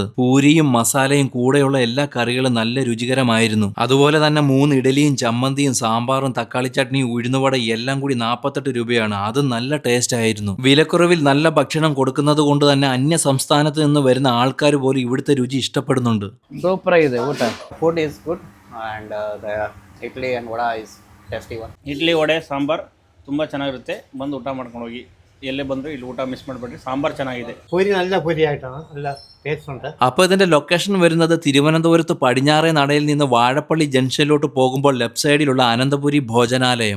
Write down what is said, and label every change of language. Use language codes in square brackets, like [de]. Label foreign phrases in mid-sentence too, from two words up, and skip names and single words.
[ml] പൂരിയും മസാലയും കൂടെയുള്ള എല്ലാ കറികളും നല്ല രുചികരമായിരുന്നു. അതുപോലെ തന്നെ 3 ഇഡലിയും ചമ്മന്തിയും സാമ്പാറും തക്കാളി ചട്നിയും ഉഴുന്നുവടയും എല്ലാം കൂടി 48 രൂപയാണ്. അത് നല്ല ടേസ്റ്റ് ആയിരുന്നു. വിലക്കുറവിൽ നല്ല ഭക്ഷണം കൊടുക്കുന്നത് കൊണ്ട് തന്നെ അന്യ സംസ്ഥാനത്ത് നിന്ന് വരുന്ന ആൾക്കാർ പോലും ഇവിടുത്തെ രുചി ഇഷ്ടപ്പെടുന്നുണ്ട്. [kn] ಸೂಪರ್ ಆಗಿದೆ ಊಟ. [en] food is good and the idli and vada is tasty one. [kn] ಇಡ್ಲಿ ವಡೆ ಸಾಂಬಾರ್ ತುಂಬ ಚೆನ್ನಾಗಿರುತ್ತೆ. ಬಂದು ಊಟ ಮಾಡ್ಕೊಂಡು ಹೋಗಿ. ಎಲ್ಲೇ ಬಂದರೂ ಇಲ್ಲಿ ಊಟ ಮಿಸ್ ಮಾಡಬೇಡ್ರಿ. ಸಾಂಬಾರ್ ಚೆನ್ನಾಗಿದೆ. [ml] പൂരി നല്ല പൂരി ആയിട്ടാണ്, നല്ല ടേസ്റ്റ് ഉണ്ട്. അപ്പോൾ ഇതിന്റെ ലൊക്കേഷൻ വരുന്നത് തിരുവനന്തപുരത്ത് പടിഞ്ഞാറേ നടയിൽ നിന്ന് വാഴപ്പള്ളി ജംഗ്ഷനിലോട്ട് പോകുമ്പോൾ ലെഫ്റ്റ് സൈഡിലുള്ള അനന്തപുരി ഭോജനാലയം.